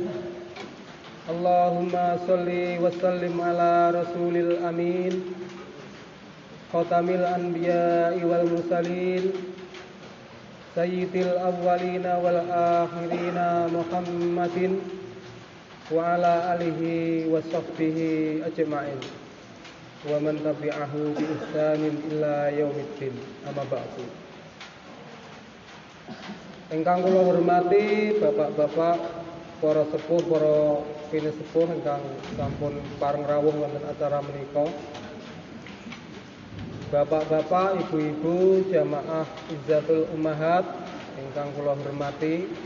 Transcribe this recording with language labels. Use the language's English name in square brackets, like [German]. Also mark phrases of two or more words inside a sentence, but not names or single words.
[Arabic] اللهم صل وسلم على رسول الأمين خاتم الأنبياء والمرسلين سيد الأولين والآخرين محمد وعلى آله وصحبه أجمعين ومن تبعه بإحسان إلى يوم الدين. أما بعد. [Javanese] Ingkang kula hormati bapak-bapak, para sepuh, para pinesepuh ingkang sampun pareng rawuh wonten acara menika. Bapak-bapak, ibu-ibu, jamaah Izzatul Ummahat ingkang kula hormati.